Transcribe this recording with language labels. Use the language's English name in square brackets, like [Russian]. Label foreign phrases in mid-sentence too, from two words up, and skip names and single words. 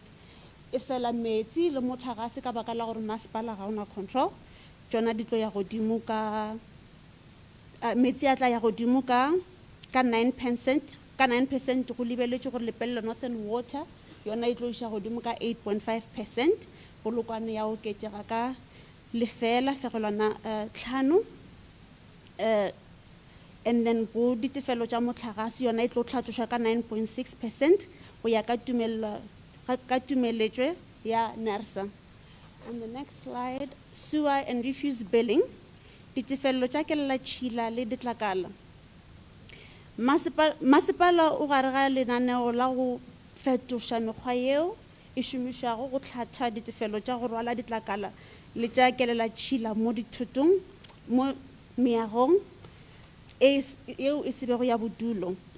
[Northern Sotho] E fela metsi le motlagase ka baka la gore masepala ga ona control tšona di tlo ya godimo ka metsi a tla ya godimo ka 9%, ka 9% go lebeletšwe gore lepelelo Northern Water yona e tlo iša godimo ka 8.5%, polokwane ya oketšega ka 0.5, [English] and then [Northern Sotho] go ditefelo tša motlagase yona e tlo tlhatlošwa ka 9.6% go ya ka tumeletšwe ya NERSA. [English] On the next slide, sewer and refuse billing, [Northern Sotho] ditefelo tša kelela tšhila le ditlakala. Masepala o gare ga lenaneo la go fetoša mekgwa yeo e šomišwago go hlatha ditefelo tša go rwala ditlakala le tša kelela tšhila mo dithotong mo meagong eo e sebego ya bodulo.